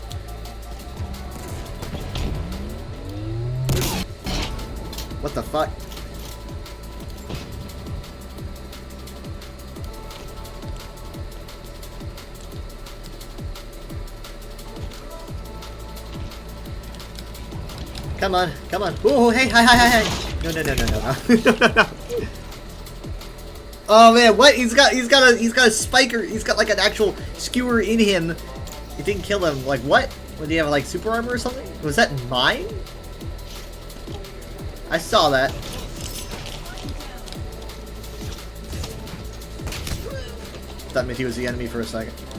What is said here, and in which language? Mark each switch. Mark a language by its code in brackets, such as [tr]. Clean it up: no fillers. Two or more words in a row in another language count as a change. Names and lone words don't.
[en] What the fuck? Come on, come on. Ooh, hey, hi, hi, hi, hi. No, no, no, no, no, no, no, no. Oh man, what? He's got a spiker. He's got like an actual skewer in him. It didn't kill him. Like what? What, do you have like super armor or something? Was that mine? I saw that. Thought meant he was the enemy for a second.